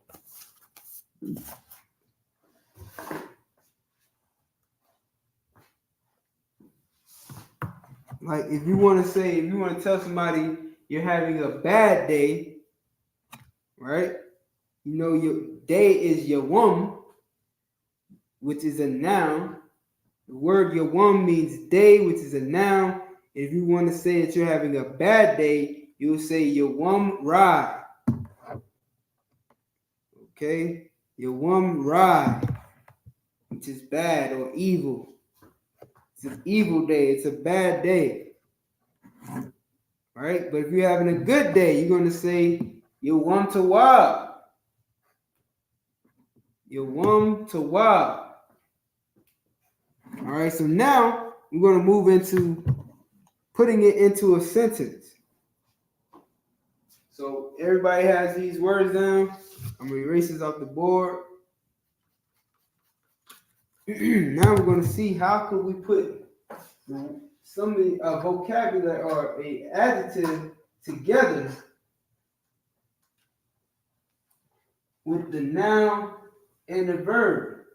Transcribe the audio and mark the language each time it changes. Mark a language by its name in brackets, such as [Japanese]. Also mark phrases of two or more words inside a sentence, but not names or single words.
[English] Like if you want to tell somebody you're having a bad day, right? Your day is yawam, which is a noun. The word yawam means day, which is a noun. If you want to say that you're having a bad day, you'll say [Arabic] يوم ردي. Okay? يوم ردي, [English] which is bad or evil. It's an evil day. It's a bad day. All right? But if you're having a good day, you're going to say [Arabic] يوم طيب. يوم طيب. [English] All right, so now we're going to move into putting it into a sentence. So everybody has these words down. I'm going to erase this off the board. Now we're going to see how could we put some vocabulary or an adjective together with the noun and the verb.